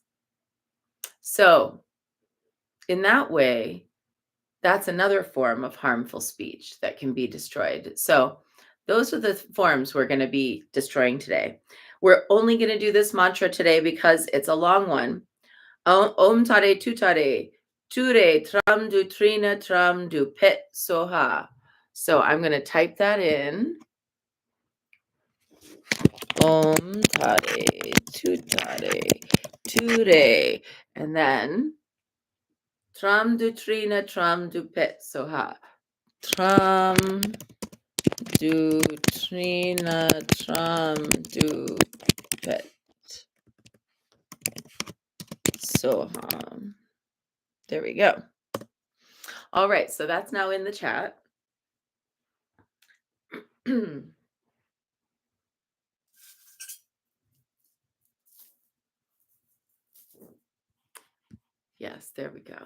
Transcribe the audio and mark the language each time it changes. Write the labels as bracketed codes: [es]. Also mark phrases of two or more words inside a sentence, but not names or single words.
[en] So, in that way, that's another form of harmful speech that can be destroyed. So, those are the forms we're going to be destroying today. We're only going to do this mantra today because it's a long one. [sa] Om tare tutare, ture tram du trina tram du pet soha. [en] So I'm going to type that in. [sa] Om tare tutare, ture. [en] And then [sa] tram du trina tram du pet soha. Tram du trina tram du pet soha. [en] There we go. All right, so that's now in the chat. Yes, there we go.